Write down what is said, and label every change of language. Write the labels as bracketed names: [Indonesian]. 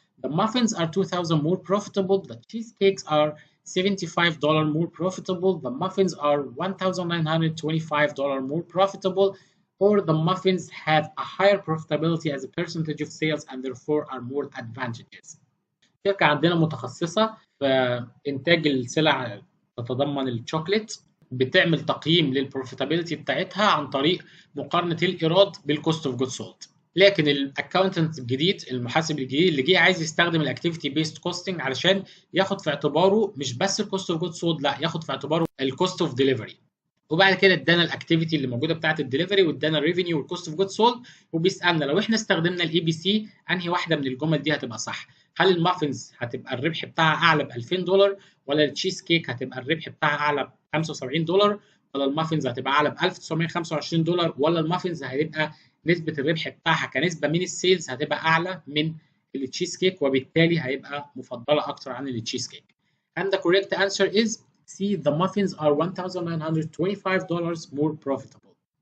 [English] The muffins are 2,000 more profitable. The cheesecakes are $75 more profitable. The muffins are $1,925 more profitable. Or the muffins have a higher profitability as a percentage of sales and therefore are more advantageous. [Arabic] شركة عندنا متخصصة في إنتاج السلع تتضمن الشوكليت، بتعمل تقييم للبروفيتابيلتي بتاعتها عن طريق مقارنة الإيراد بالكوست اوف جود سولد. لكن الاكونتنت الجديد، المحاسب الجديد اللي جه، عايز يستخدم الاكتيفيتي بيست كوستنج علشان ياخد في اعتباره مش بس الكوست اوف جود سولد، لا ياخد في اعتباره الكوست اوف ديليفري. وبعد كده ادانا الاكتيفيتي اللي موجوده بتاعه الدليفري، وادانا الريفينيو والكوست اوف جود سولد، وبيسالنا لو احنا استخدمنا الاي بي سي انهي واحده من الجمل دي هتبقى صح. هل المافنز هتبقى الربح بتاعها اعلى ب $2000، ولا التشيز كيك هتبقى الربح بتاعها اعلى ب $75، ولا المافنز هتبقى اعلى ب $1925، ولا المافنز هيبقى نسبه الربح بتاعها كنسبه من السيلز هتبقى اعلى من التشيز كيك، وبالتالي هيبقى مفضله اكتر عن التشيز كيك. [English] And the correct answer is C. The muffins are $1,925 more profitable.